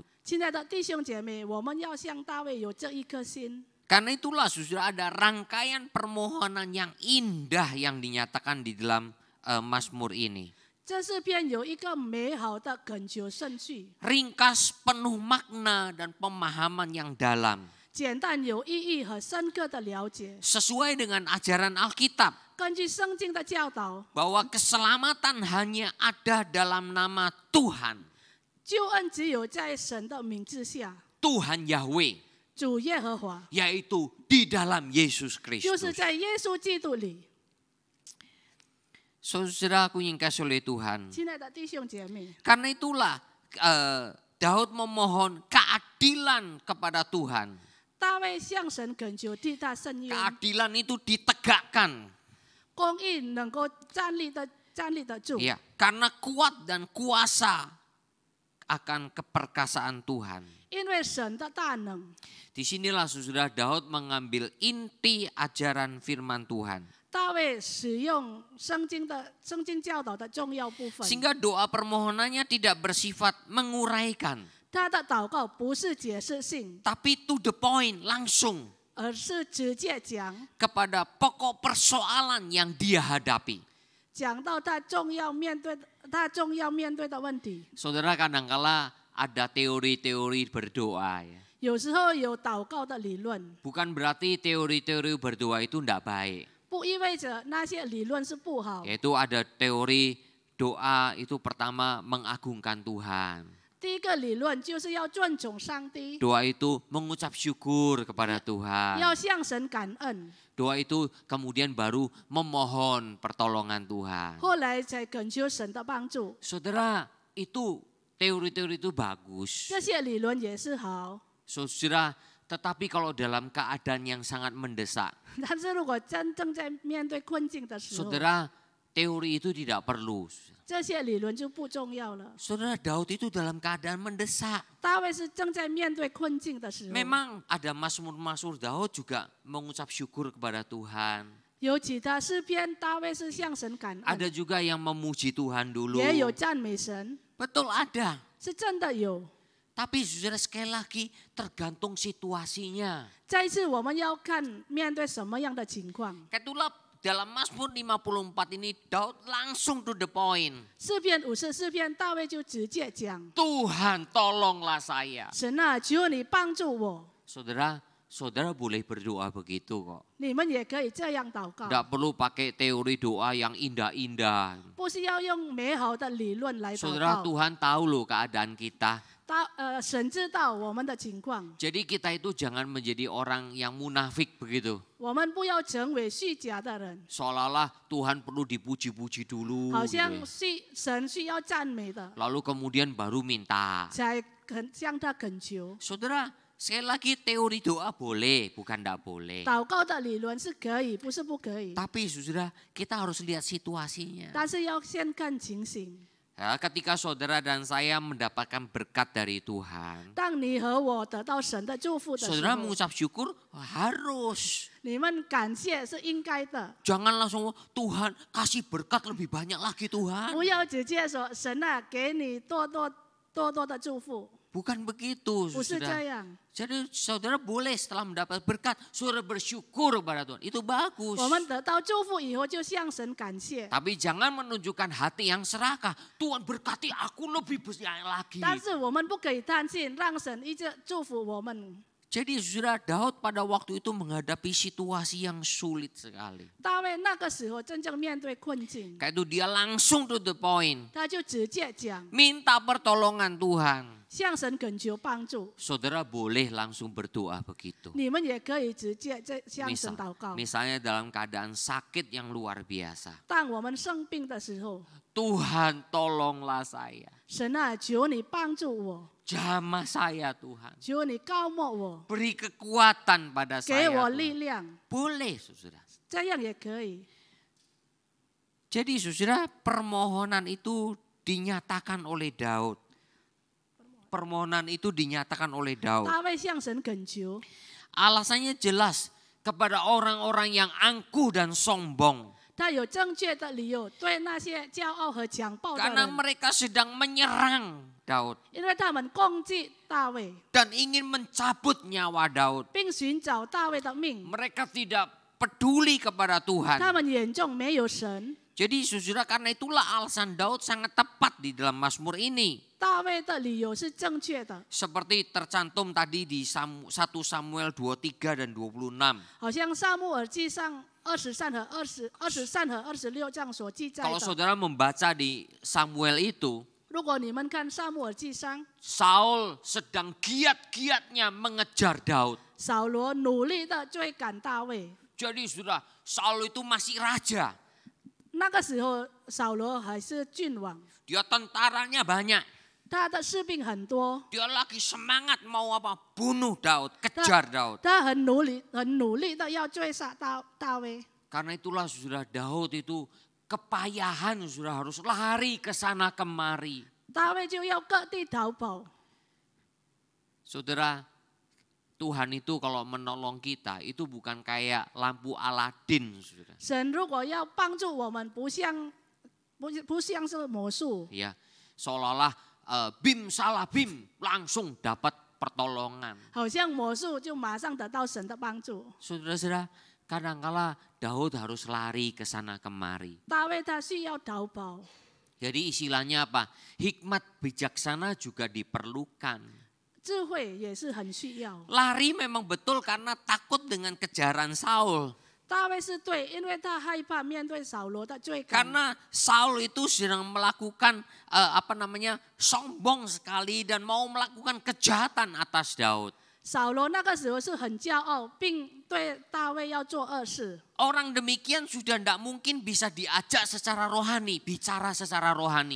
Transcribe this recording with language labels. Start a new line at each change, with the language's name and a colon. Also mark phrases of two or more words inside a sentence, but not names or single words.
Chinese: 亲爱的弟兄姐妹，我们要像大卫有这一颗心。
Indonesian: Karena itulah saudara ada rangkaian permohonan yang indah yang dinyatakan di dalam Mazmur ini.
Chinese: 这诗篇有一个美好的恳求顺序，
Indonesian: Ringkas, penuh makna dan pemahaman yang dalam.
Chinese: 简单有意义和深刻的了解，
Indonesian: Sesuai dengan ajaran Alkitab.
Chinese: 根据圣经的教导，
Indonesian: Bahwa keselamatan hanya ada dalam nama Tuhan.
Chinese: 救恩只有在神的名字下，
Indonesian: Tuhan Yahweh,
Chinese: 主耶和华，
Indonesian: yaitu di dalam Yesus
Chinese: 就是
Indonesian: Kristus.
Chinese: 在耶稣基督里。
Indonesian: Saudaraku yang kasih oleh Tuhan.
Chinese: 亲爱的弟兄姐妹，
Indonesian: Karena itulah Daud memohon keadilan kepada Tuhan.
Chinese: 大卫向神恳求，替他伸冤，
Indonesian: Keadilan itu ditegakkan.
Chinese: 公义能够站立得住。
Indonesian: Ya, karena kuat dan kuasa akan keperkasaan Tuhan.
Chinese: 因为神的大能，
Indonesian: Disinilah saudara Daud mengambil inti ajaran firman Tuhan.
Chinese: 大卫使用圣经教导的重要部分。
Indonesian: Sehingga doa permohonannya tidak bersifat menguraikan.
Chinese: 他的祷告不是解释性，
Indonesian: Tapi
English: to the point,
Indonesian: langsung
Chinese: 而是直接讲
Indonesian: kepada pokok persoalan yang dia hadapi.
Chinese: 讲到他重要面对的问题。
Indonesian: Saudara kadangkala ada teori-teori berdoa ya.
Chinese: 有时候有祷告的理论，
Indonesian: Bukan berarti teori-teori berdoa itu tidak baik.
Chinese: 不意味着那些理论是不好。
Indonesian: Yaitu ada teori doa itu pertama mengagungkan Tuhan.
Chinese: 第一个理论就是要尊重上帝，
Indonesian: Doa itu mengucap syukur kepada Tuhan.
Chinese: 要向神感恩，
Indonesian: Doa itu kemudian baru memohon pertolongan Tuhan.
Chinese: 后来才恳求神的帮助。
Indonesian: Saudara, itu teori-teori itu bagus.
Chinese: 这些理论也是好，
Indonesian: Saudara, tetapi kalau dalam keadaan yang sangat mendesak,
Chinese: 但是如果真正在面对困境的时候，
Indonesian: saudara, teori itu tidak perlu.
Chinese: 这些理论就不重要了。
Indonesian: Saudara, Daud itu dalam keadaan mendesak.
Chinese: 大卫是正在面对困境的时候，
Indonesian: Memang ada Mazmur Daud juga mengucap syukur kepada Tuhan.
Chinese: 有其他诗篇，大卫是向神感
Indonesian: Ada
Chinese: 恩，
Indonesian: juga yang memuji Tuhan dulu.
Chinese: 也有赞美神，
Indonesian: Betul ada.
Chinese: 是真的有。
Indonesian: Tapi saudara sekali lagi tergantung situasinya.
Chinese: 再一次，我们要看面对什么样的情况。
Indonesian: Itulah dalam Mazmur 54 ini Daud langsung
English: to the point.
Chinese: 诗篇54篇，大卫就直接讲
Indonesian: Tuhan tolonglah saya.：“
Chinese: 神啊，求你帮助我。
Indonesian: Saudara boleh berdoa begitu kok. ”
Chinese: 你们也可以这样祷告，
Indonesian: Tidak perlu pakai teori doa yang indah-indah.
Chinese: 不是要用美好的理论来祷
Indonesian: Saudara
Chinese: 告。
Indonesian: Tuhan tahu loh keadaan kita.
Chinese: 神知道我们的情况，
Indonesian: Jadi kita itu jangan menjadi orang yang munafik begitu.
Chinese: 我们不要成为虚假的人，
Indonesian: Seolah-olah Tuhan perlu dipuji-puji dulu.
Chinese: 好
Indonesian: gitu
Chinese: 像
Indonesian: ya.
Chinese: 神需要赞美的，
Indonesian: Lalu kemudian baru minta.
Chinese: 才向他恳求。
Indonesian: Saudara, sekali lagi teori doa boleh, bukan tidak boleh.
Chinese: 祷告的理论是可以，不是不可以，
Indonesian: Tapi saudara, kita harus lihat situasinya.
Chinese: 但是要先看情形。
Indonesian: Ya, ketika saudara dan saya mendapatkan berkat dari Tuhan,
Chinese: 当你和我得到神的祝福的时
Indonesian: saudara
Chinese: 候，
Indonesian: mengucap syukur harus.
Chinese: 你们感谢是应该的，
Indonesian: Jangan langsung Tuhan kasih berkat lebih banyak lagi Tuhan.
Chinese: 不要直接说神啊，给你多多的祝福，
Indonesian: Bukan begitu
Chinese: 不是这
Indonesian: saudara.
Chinese: 样。
Indonesian: Jadi saudara boleh setelah mendapat berkat, saudara bersyukur kepada Tuhan. Itu bagus.
Chinese: 我们得到祝福以后，就向神感谢。
Indonesian: Tapi jangan menunjukkan hati yang serakah. Tuhan berkati aku lebih banyak lagi.
Chinese: 但是我们不可以贪心，让神一直祝福我们。
Indonesian: Jadi saudara Daud pada waktu itu menghadapi situasi yang sulit sekali.
Chinese: 大卫那个时候真正面对困境，
Indonesian: Kayak itu dia langsung
English: to the point.
Chinese: 他就直接讲，
Indonesian: Minta pertolongan Tuhan.
Chinese: 向神恳求帮助。
Indonesian: Saudara boleh langsung berdoa begitu.
Chinese: 你们也可以直接向神祷告。
Indonesian: Misalnya dalam keadaan sakit yang luar biasa.
Chinese: 当我们生病的时候，
Indonesian: Tuhan tolonglah saya.
Chinese: 神啊，求你帮助我，
Indonesian: Jamah saya Tuhan.
Chinese: 求你高莫我，
Indonesian: Beri kekuatan pada
Chinese: 给
Indonesian: saya
Chinese: 我
Indonesian: Tuhan.
Chinese: 力量，
Indonesian: Boleh saudara.
Chinese: 这样也可以。
Indonesian: Jadi saudara permohonan itu dinyatakan oleh Daud. Permohonan itu dinyatakan oleh Daud.
Chinese: 大卫向神恳求，
Indonesian: Alasannya jelas kepada orang-orang yang angkuh dan sombong.
Chinese: 他有正确的理由对那些骄傲和强暴的
Indonesian: Karena
Chinese: 人，
Indonesian: mereka sedang menyerang Daud
Chinese: 因为他们攻击大卫，
Indonesian: dan ingin mencabut nyawa Daud.
Chinese: 并寻找大卫的命。
Indonesian: Mereka tidak peduli kepada
Chinese: 他
Indonesian: Tuhan.
Chinese: 们眼中没有神。
Indonesian: Jadi saudara karena itulah alasan Daud sangat tepat di dalam Mazmur ini.
Chinese: 大卫的理由是正确的，
Indonesian: Seperti tercantum tadi di 1 Samuel 23 dan 26.
Chinese: 好像撒母耳记上23和26章所记载
Indonesian: Kalau
Chinese: 的。
Indonesian: saudara membaca di Samuel itu,
Chinese: 如果你们看撒母耳记上，
Indonesian: Saul sedang giat-giatnya mengejar Daud.
Chinese: 扫罗努力的追赶大卫。
Indonesian: Jadi sudah Saul itu masih raja.
Chinese: 那个时候，扫罗还是君王，
Indonesian: Dia tentaranya banyak. 他的士兵很多， Dia lagi semangat mau apa? Bunuh Daud, kejar Daud.
Chinese: 他很努力的要追杀大卫。
Indonesian: Karena itulah sudah Daud itu kepayahan sudah harus lari ke sana kemari.
Chinese: 大卫就要各地逃跑。
Indonesian: Saudara, Tuhan itu kalau menolong kita itu bukan kayak lampu Aladin, saudara.
Chinese: 神如果要帮助我们，不像是魔术，
Indonesian: Ya, seolah-olah bim salah bim langsung dapat pertolongan.
Chinese: 好像魔术就马上得到神的帮助。
Indonesian: Saudara-saudara, kadangkala Daud harus lari ke sana kemari.
Chinese: 大卫他需要逃跑，
Indonesian: Jadi istilahnya apa? Hikmat bijaksana juga diperlukan.
Chinese: 智慧也是很需要。
Indonesian: Lari memang betul karena takut dengan kejaran Saul.
Chinese: 大卫是对，因为他害怕面对扫罗的追赶。
Indonesian: Karena Saul itu sedang melakukan sombong sekali dan mau melakukan kejahatan atas Daud.
Chinese: 扫罗那个时候是很骄傲，并对大卫要做恶事。
Indonesian: Orang demikian sudah tidak mungkin bisa diajak secara rohani, bicara secara rohani.